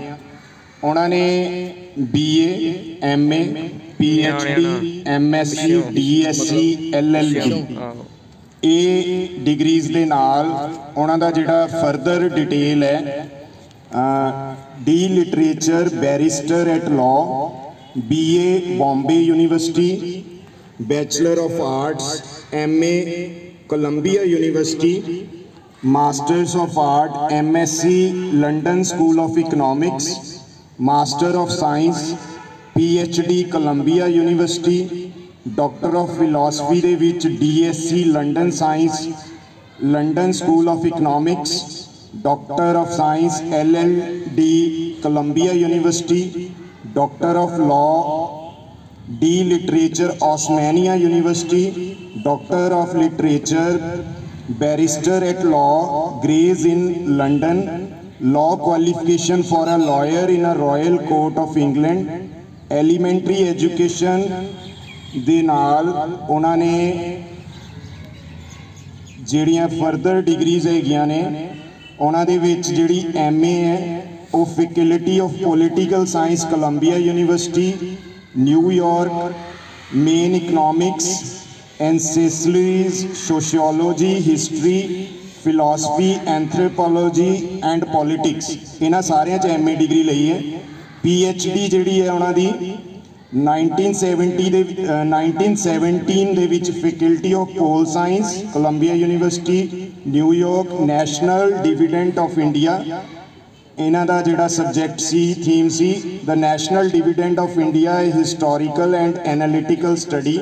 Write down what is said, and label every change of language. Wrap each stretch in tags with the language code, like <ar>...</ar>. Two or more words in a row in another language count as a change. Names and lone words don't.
<pa>ਉਹਨਾਂ ਨੇ BA, MA, PhD, MSc, DSc, LLD ਇਹ ਡਿਗਰੀਜ਼ ਦੇ ਨਾਲ ਉਹਨਾਂ ਦਾ ਜਿਹੜਾ</pa> <en>further detail</en> <pa>ਹੈ</pa> <en>D Literature Barrister at Law,</en> <pa>BA</pa> <en>Bombay University, Bachelor of Arts MA Columbia University, Masters of Art MSc London School of Economics, Master of Science PhD Columbia University, Doctor of Philosophy</en> <pa>ਦੇ ਵਿੱਚ</pa> <en>DSc London Science London School of Economics, Doctor of Science LLD Columbia University, Doctor of Law D Literature Osmania University, Doctor of Literature Barrister at Law Gray's Inn London, Law qualification for a lawyer in a Royal Court of England, Elementary Education</en> <pa>ਦੇ ਨਾਲ ਉਹਨਾਂ ਨੇ ਜਿਹੜੀਆਂ</pa> <en>further degrees</en> <pa>ਹੈਗੀਆਂ ਨੇ ਉਹਨਾਂ ਦੇ ਵਿੱਚ ਜਿਹੜੀ MA ਹੈ ਉਹ ਫੈਕਲਟੀ ਆਫ ਪੋਲੀਟੀਕਲ ਸਾਇੰਸ ਕੋਲੰਬੀਆ ਯੂਨੀਵਰਸਿਟੀ ਨਿਊਯਾਰਕ,</pa> <en>main economics ancestries, sociology, history, philosophy, anthropology and politics</en> <pa>ਇਹਨਾਂ ਸਾਰਿਆਂ 'ਚ MA ਡਿਗਰੀ ਲਈ ਹੈ। PhD ਜਿਹੜੀ ਹੈ ਉਹਨਾਂ ਦੀ 1917 ਦੇ ਵਿੱਚ ਫੈਕਲਟੀ ਆਫ ਪੋਲ ਸਾਇੰਸ ਕੋਲੰਬੀਆ ਯੂਨੀਵਰਸਿਟੀ ਨਿਊਯਾਰਕ, ਨੈਸ਼ਨਲ ਡਿਵੀਡੈਂਟ ਆਫ ਇੰਡੀਆ ਇਹਨਾਂ ਦਾ ਜਿਹੜਾ ਸਬਜੈਕਟ ਸੀ, ਥੀਮ ਸੀ, ਦ ਨੈਸ਼ਨਲ ਡਿਵੀਡੈਂਡ ਆਫ ਇੰਡੀਆ, ਏ ਹਿਸਟੋਰੀਕਲ ਐਂਡ ਐਨਾਲਿਟੀਕਲ ਸਟੱਡੀ।</pa>